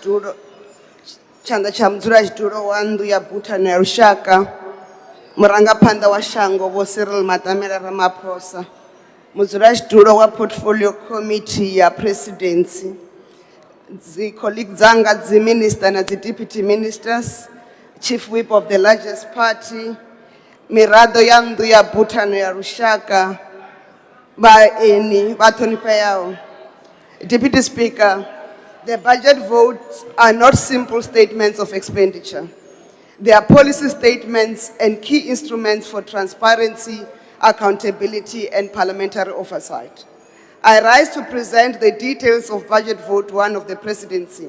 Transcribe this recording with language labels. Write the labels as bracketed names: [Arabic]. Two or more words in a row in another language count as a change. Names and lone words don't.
[Venda] xitulu wa ndu ya Bhutan ya Lushaka, murangaphanḓa wa shango Vho Cyril Matamela Ramaphosa, mudzulaxitulo wa Portfolio Committee ya Presidency, dzi colleagues dzanga dzi minister na dzi [English] deputy ministers, chief whip of the largest party, [Venda] miraḓo ya ndu ya Bhutan ya Lushaka, vhaeni vha ṱhonifheaho. [English] Deputy Speaker, the budget votes are not simple statements of expenditure. They are policy statements and key instruments for transparency, accountability, and parliamentary oversight. I rise to present the details of Budget Vote 1 of the Presidency.